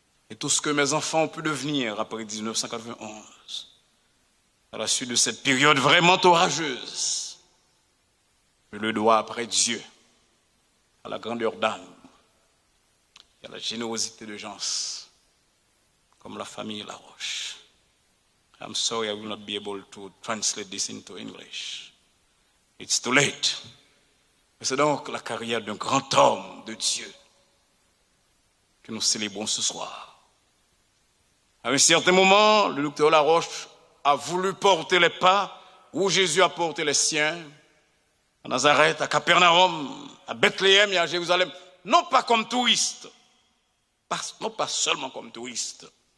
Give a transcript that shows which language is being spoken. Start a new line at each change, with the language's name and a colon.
French: Et tout ce que mes enfants ont pu devenir après 1991, à la suite de cette période vraiment orageuse, je le dois après Dieu à la grandeur d'âme et à la générosité de gens comme la famille Laroche.
English: I'm sorry I will not be able to translate this into English. It's too late.
French: C'est donc la carrière d'un grand homme de Dieu que nous célébrons ce soir. À un certain moment, le docteur Laroche a voulu porter les pas où Jésus a porté les siens, à Nazareth, à Capernaum, à Bethléem et à Jérusalem, non pas comme touriste, non pas seulement comme touriste.